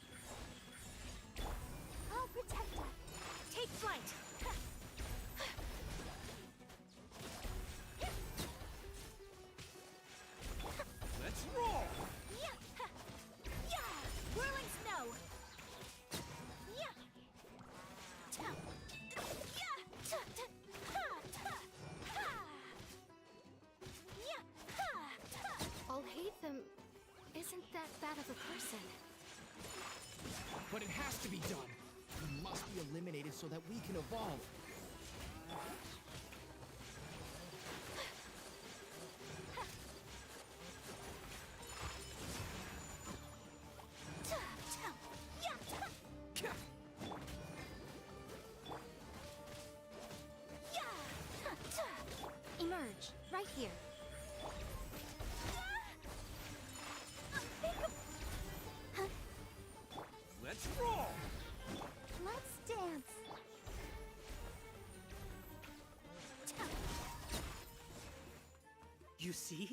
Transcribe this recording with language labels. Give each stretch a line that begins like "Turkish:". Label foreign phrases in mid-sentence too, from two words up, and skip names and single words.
English: Oh, Protector! Take flight! Let's roll! Yeah! Yeah! Whirling snow! Yeah! Ta! Yeah! Ta! Ta! Ha! Ta! Ha! Yeah! Ha! Ta! Al-Haytham isn't that bad of a person. But it has to be done. He must be eliminated so that we can evolve. Ta! Ta! Yeah! Ta! Yeah! Ta! Ta! Emerge, right here. Let's roll! Let's dance. Ta! You see?